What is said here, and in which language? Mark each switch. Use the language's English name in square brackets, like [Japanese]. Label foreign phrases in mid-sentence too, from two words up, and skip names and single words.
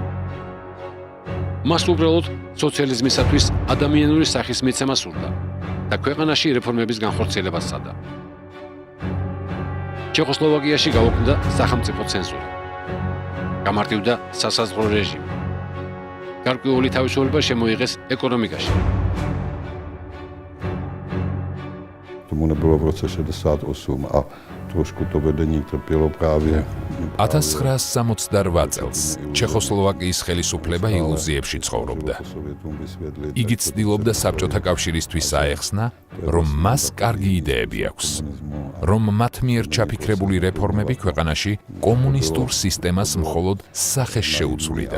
[Georgian] მას უბრალოდ სოციალიზმისათვის ადამიანური სახის მიცემა სურდა და ქვეყანაში რეფორმების განხორციელება სცადა. ჩეხოსლოვაკიაში გაუქმდა სახელმწიფო ცენზურა. გამარტივდა სასაზღვრო რეჟიმი. გარკვეული თავისუფლება შემოიღეს ეკონომიკაში. [Czech] Tomu nebylo v roce 68 a trošku to vedení trpělo právě. [Georgian] 1968 წელს ჩეხოსლოვაკიის ხელისუფლება ილუზიებში ცხოვრობდა. იგი ცდილობდა საბჭოთა კავშირისთვის აეხსნა, რომ მას კარგი იდეები აქვს, რომ მათ მიერ ჩაფიქრებული რეფორმები ქვეყანაში კომუნისტურ სისტემას მხოლოდ სახეს შეუცვლიდა.